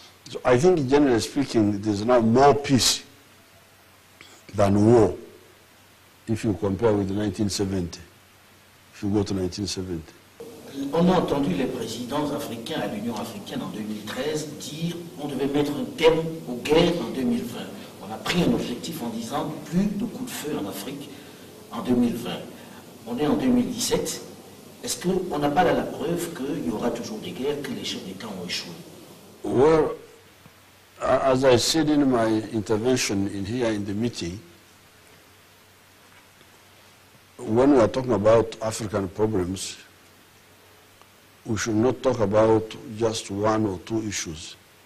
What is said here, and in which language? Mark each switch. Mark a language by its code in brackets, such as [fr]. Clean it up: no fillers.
[en] So I think, generally speaking, there's now more peace than war if you compare with 1970, if you go to 1970. [fr] On a entendu les présidents africains à l'Union africaine en 2013 dire qu'on devait mettre un terme aux guerres en 2020. On a pris un objectif en disant plus de coups de feu en Afrique en 2020. On est en 2017. Est-ce qu'on n'a pas là la preuve qu'il y aura toujours des guerres, que les chefs d'État ont échoué? [en] Well, as I said in my intervention here in the meeting, when we are talking about African problems, we should not talk about just one or two issues.